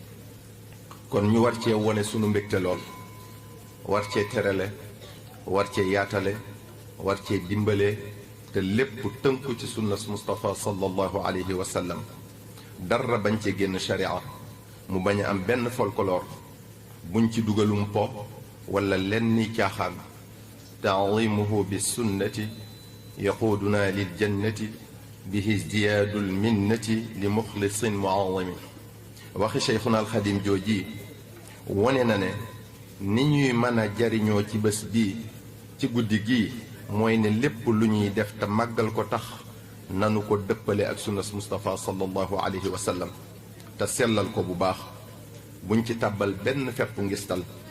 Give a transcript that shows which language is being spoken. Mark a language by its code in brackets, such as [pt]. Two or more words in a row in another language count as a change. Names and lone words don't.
[wo] kon ñu war cee wone sunu mbégte lool war cee terale war cee yaatale war cee dimbale te lépp tënku ci sunnas Mustafa [ar] صلى الله عليه وسلم [wo] dara bañ cee génn sharia mu bañ a am benn folklore buñ ci dugalum po wala lenn ni caaxaan [ar] تعظيمه بالسنة يقودنا للجنة به ازدياد المنة لمخلص معظم [wo] waxi Cheikhuna Alxadim jooji wone na ne ni ñuy mën a jariñoo ci bés bii ci guddi gii mooy ne lépp lu ñuy def te màggal ko tax nanu ko dëppale ak sunnas Mustafa [ar] صلى الله عليه وسلم [wo] te sellal ko bu baax buñ ci tàbbal benn fepp ngistal